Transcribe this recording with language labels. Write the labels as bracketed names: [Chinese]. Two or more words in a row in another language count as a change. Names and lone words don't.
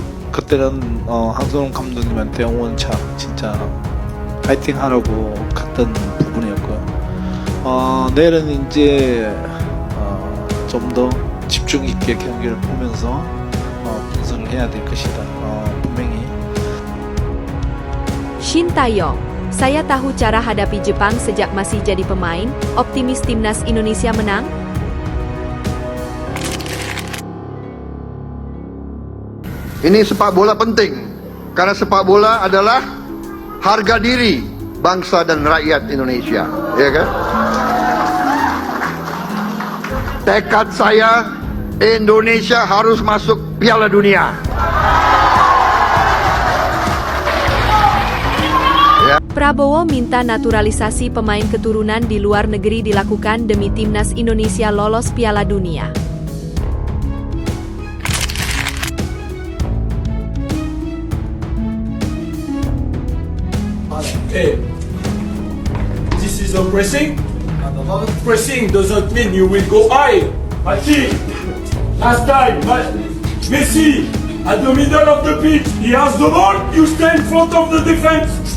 [Korean] 그때는 한성훈 감독님한테 응원차 진짜 파이팅 하라고 갔던 부분이었고요. 내일은 이제 좀 더 집중 있게 경기를 보면서 분석을 해야 될 것이다. 분명히. [Indonesian] Shin Tae-yong, saya tahu cara hadapi Jepang sejak masih jadi pemain. Optimis timnas Indonesia menang? Ini sepak bola penting, karena sepak bola adalah harga diri bangsa dan rakyat Indonesia, ya kan? Tekad saya, Indonesia harus masuk Piala Dunia. Prabowo minta naturalisasi pemain keturunan di luar negeri dilakukan demi timnas Indonesia lolos Piala Dunia. [English] Hey, this is a pressing. Pressing doesn't mean you will go high. See, last time, Messi at the middle of the pitch, he has the ball, you stay in front of the defense.